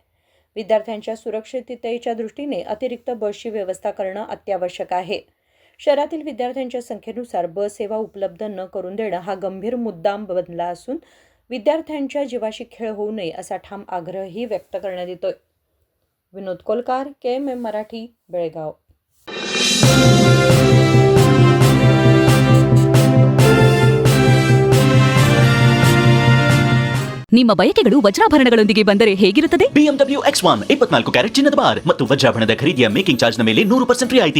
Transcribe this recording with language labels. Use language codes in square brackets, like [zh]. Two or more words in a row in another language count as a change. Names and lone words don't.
[mr] विद्यार्थ्यांच्या सुरक्षिततेच्या दृष्टीने अतिरिक्त बसची व्यवस्था करणं अत्यावश्यक आहे. शहरातील विद्यार्थ्यांच्या संख्येनुसार बस सेवा उपलब्ध न करून देणं हा गंभीर मुद्दा बनला असून विद्यार्थ्यांच्या जीवाशी खेळ होऊ नये असा ठाम आग्रहही व्यक्त करण्यात येतोय. विनोद कोलकार, KMM मराठी, बेळगाव. [kn] ನಿಮ್ಮ ಬಯಕೆಗಳು ವಜ್ರಾಭರಣಗಳೊಂದಿಗೆ ಬಂದರೆ ಹೇಗಿರುತ್ತದೆ? BMW X1 24 ಕ್ಯಾರೆಟ್ ಚಿನ್ನದ ಬಾರ್ ಮತ್ತು ವಜ್ರಾಭರಣದ ಖರೀದಿಯ [en] making charge [kn] ಮೇಲೆ 100% ರಿಯಾಯಿತಿ.